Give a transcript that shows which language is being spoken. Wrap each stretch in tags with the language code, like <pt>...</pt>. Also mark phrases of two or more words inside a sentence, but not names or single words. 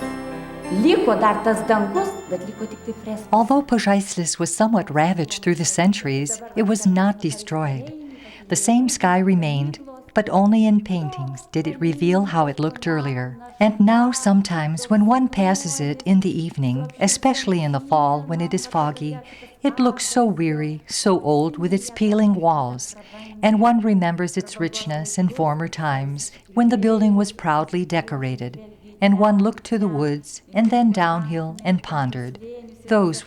<lt>Liko dar tas dangus, bet liko tik tai freskos.</lt> <en>Although Pažaislis was somewhat ravaged through the centuries, it was not destroyed. The same sky remained, but only in paintings did it reveal how it looked earlier. And now sometimes when one passes it in the evening, especially in the fall when it is foggy, it looks so weary, so old with its peeling walls, and one remembers its richness in former times when the building was proudly decorated, and one looked to the woods and then downhill and pondered.</en>